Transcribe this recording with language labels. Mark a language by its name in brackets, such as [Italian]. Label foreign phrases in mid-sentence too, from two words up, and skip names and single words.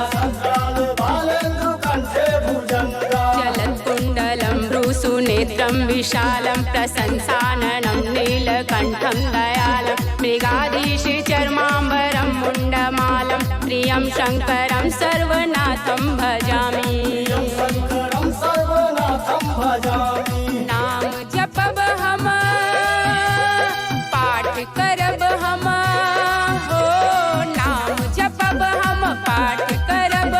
[Sanskrit] जलत्कुण्डलं भ्रूसुनेत्रं विशालं प्रशंसाननं नीलकण्ठं दयालं मृगाधीश चर्माम्बरं मुण्डमालं प्रियं शङ्करं सर्वनाथं भजामि। [Bhojpuri] नाम जपब हम, पाठ करब हम, हो नाम जपब हम, पाठ करब